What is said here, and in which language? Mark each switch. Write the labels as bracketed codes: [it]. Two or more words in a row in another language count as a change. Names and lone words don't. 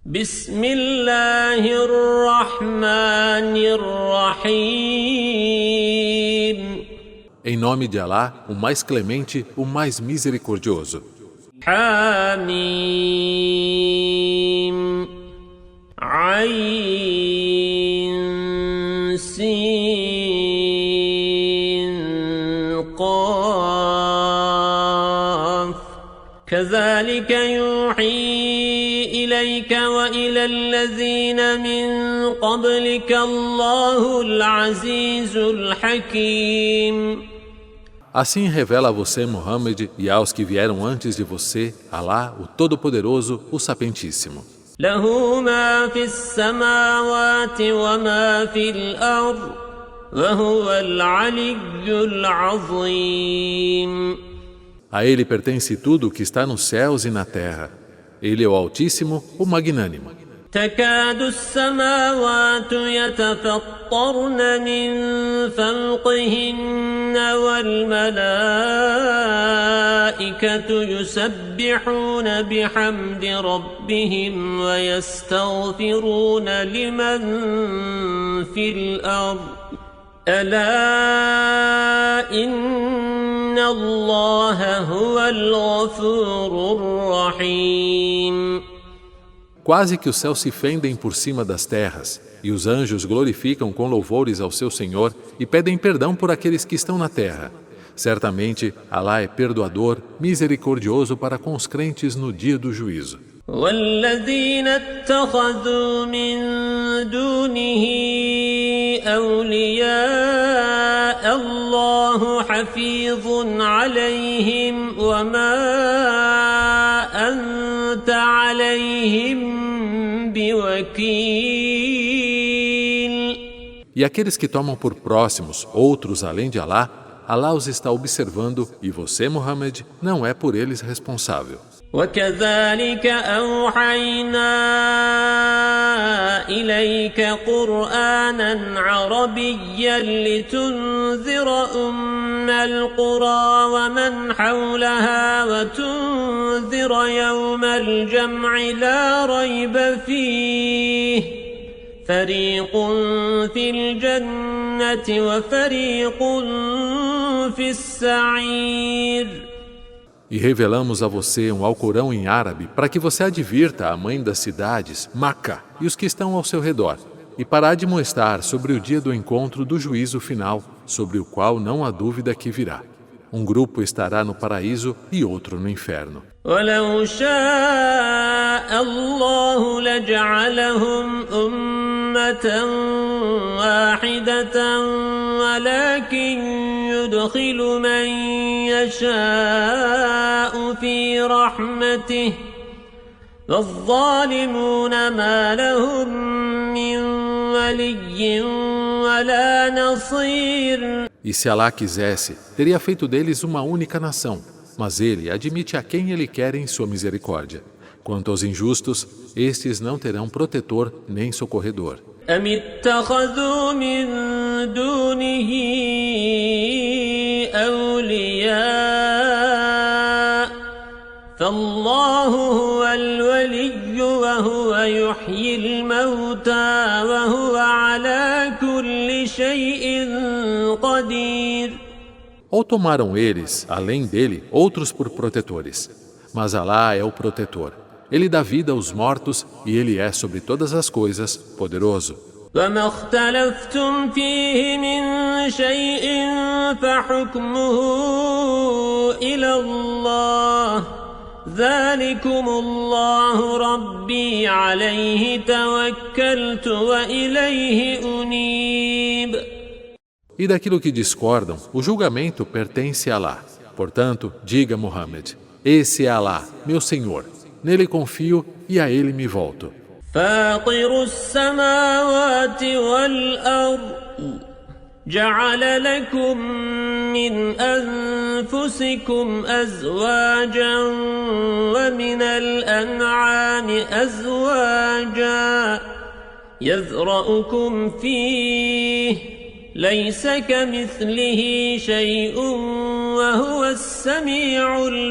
[ar] بسم الله الرحمن الرحيم. [pt] Em nome de Alá, o mais clemente, o mais misericordioso. [ar] حميم عين سين قاف كذلك يوحي إليك وإلى الذين من قبلك الله العزيز الحكيم. [pt] Assim revela a você, Muhammad, e aos que vieram antes de você, Alá, o Todo-Poderoso, o Sapientíssimo. [ar] له ما في السماوات وما في الأرض وهو العلي العظيم. [pt] A ele pertence tudo o que está nos céus e na terra. Ele é o Altíssimo, o Magnânimo. [ar] تكاد السماوات يتفطرن من فوقهن والملائكة يسبحون بحمد ربهم ويستغفرون لمن في الأرض ألا إن الله هو الغفور الرحيم. [pt] Quase que os céus se fendem por cima das terras, e os anjos glorificam com louvores ao seu Senhor e pedem perdão por aqueles que estão na terra. Certamente, Alá é perdoador, misericordioso para com os crentes no dia do juízo. [ar] والذين اتخذوا من دونه أولياء الله حفيظ عليهم وما أنت عليهم بوكيل. [pt] E aqueles que tomam por próximos outros além de Alá, Alá os está observando e você, Muhammad, não é por eles responsável. [ar] وكذلك أوحينا إليك قرآنا عربيا لتنذر أم القرى ومن حولها وتنذر يوم الجمع لا ريب فيه فريق في الجنة وفريق في السعير. [pt] E revelamos a você um Alcorão em árabe para que você advirta a mãe das cidades, Maca, e os que estão ao seu redor, e para admoestar sobre o dia do encontro do juízo final, sobre o qual não há dúvida que virá. Um grupo estará no paraíso e outro no inferno. [ar] ولو شاء الله لجعلهم أمة واحدة ولكن يدخل من يشاء في رحمته والظالمون ما لهم من ولي ولا نصير. [pt] E se Alá quisesse, teria feito deles uma única nação, mas ele admite a quem ele quer em sua misericórdia. Quanto aos injustos, estes não terão protetor nem socorredor. [ar] أم اتخذوا من دونه أولياء فالله هو الولي وهو يحيي الموتى وهو على كل شيء قدير. [pt] Ou tomaram eles, além dele, outros por protetores. Mas Alá é o protetor. Ele dá vida aos mortos e ele é sobre todas as coisas poderoso. [ar] وما اختلفتم فيه من شيء فحكمه إلى الله ذلكم الله ربي عليه توكلت وإليه أنيب. [pt] E daquilo que discordam, o julgamento pertence a Alá. Portanto, diga, Muhammad, esse é Alá, meu Senhor. Nele confio e a ele me volto. [ar] فاطر السماوات والأرض جعل لكم من أنفسكم أزواجا ومن الأنعام أزواجا يذرأكم فيه ليس كمثله شيء وهو السميع البصير.